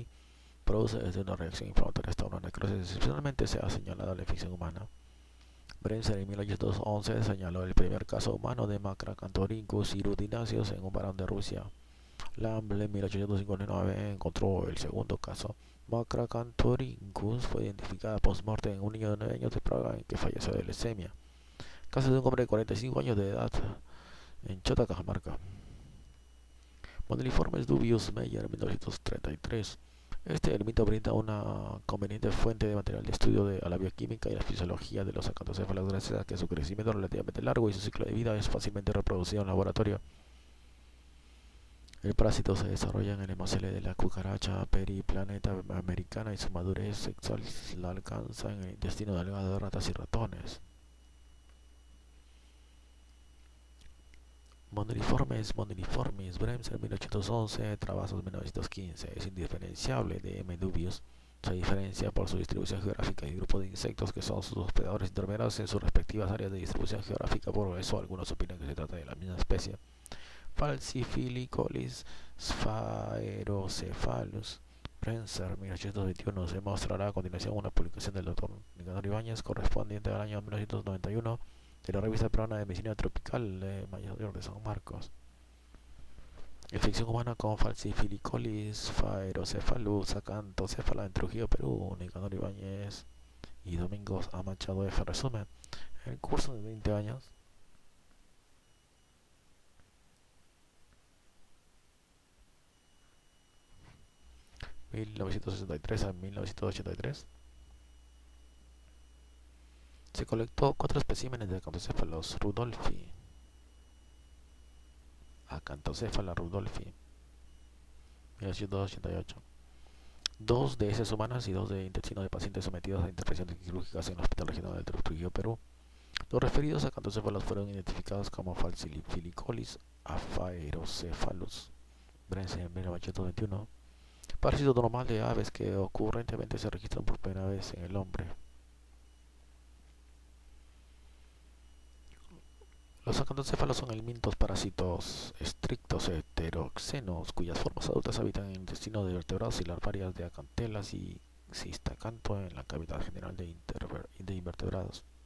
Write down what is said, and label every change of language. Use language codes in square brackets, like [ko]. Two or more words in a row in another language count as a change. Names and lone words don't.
[es] Produce desde una reacción inflamatoria hasta una necrosis. Excepcionalmente se ha señalado la infección humana. Brenzer en 1811 señaló el primer caso humano de Macracanthorhynchus hirudinaceus en un varón de Rusia. Lamble en 1859 encontró el segundo caso. Macracanthorhynchus fue identificada post-mortem en un niño de 9 años de Praga en que falleció de leucemia. Caso de un hombre de 45 años de edad en Chota, Cajamarca. Moniliformes dubius Meyer 1933. Este elemento brinda una conveniente fuente de material de estudio a la bioquímica y la fisiología de los acantocéfalos gracias a que su crecimiento es relativamente largo y su ciclo de vida es fácilmente reproducido en laboratorio. El parásito se desarrolla en el hemocele de la cucaracha periplaneta americana y su madurez sexual la alcanza en el intestino delgado de ratas y ratones. Moniliformes, Bremser 1811, Travassos 1915. Es indiferenciable de M. dubius. Se diferencia por su distribución geográfica y grupo de insectos que son sus hospedadores intermedios en sus respectivas áreas de distribución geográfica. Por eso algunos opinan que se trata de la misma especie. Falcifilicolis sphaerocephalus. Brenser 1821. Se mostrará a continuación una publicación del Dr. Nicanor Ibáñez correspondiente al año 1991 de la revista peruana de medicina tropical de Mayor de San Marcos. Infección humana con Falcifilicolis sphaerocephalus acantocéfala en Trujillo, Perú. Nicanor Ibáñez y Domingos A. Machado F. Resumen. En el curso de 20 años, (1963 a 1983), se colectó 4 especímenes de acantocéfalos rudolfi. Acantocéfala rudolfi, 1988. 2 de heces humanas y 2 de intestino de pacientes sometidos a intervenciones quirúrgicas en el Hospital Regional de Trujillo, Perú. Los referidos acantocéfalos fueron identificados como Falcifilicolis sphaerocephalus. Brenser en 1921. Parásito normal de aves que ocurrentemente se registran por primera vez en el hombre. Los acantocéfalos son elementos parásitos estrictos heteroxenos cuyas formas adultas habitan en el intestino de vertebrados y larvarias de acantelas y cistacanto en la cavidad general de invertebrados.